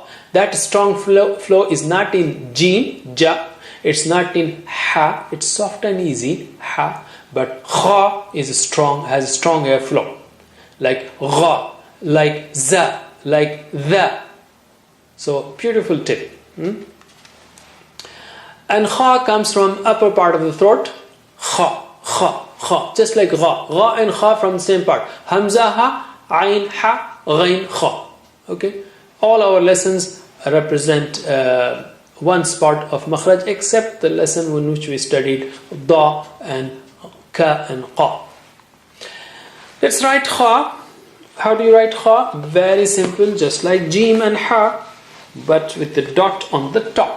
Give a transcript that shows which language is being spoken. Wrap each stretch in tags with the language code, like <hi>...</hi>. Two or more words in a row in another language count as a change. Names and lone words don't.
<en>That strong flow is not in jim, ja, it's not in ha, it's soft and easy, ha, but kha is strong, has a strong airflow, like gha, like za, like the. So beautiful tip. And kha comes from upper part of the throat. Kha, kha, kha. Just like gha. Gha and kha from the same part. Hamza ha, ayn ha, ghain kha. Okay? All our lessons represent one part of makhraj except the lesson in which we studied da and ka and qa. Let's write kha. How do you write kha? Very simple, just like jim and ha, but with the dot on the top.</en>